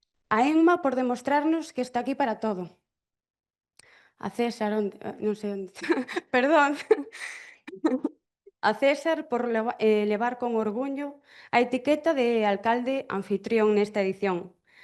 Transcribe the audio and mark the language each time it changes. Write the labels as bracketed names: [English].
[Spanish] A Emma por demostrarnos que está aquí para todo. [Galician] A César, non sei onde está. Perdón. A César por levar con orgullo a etiqueta de alcalde anfitrión nesta edición.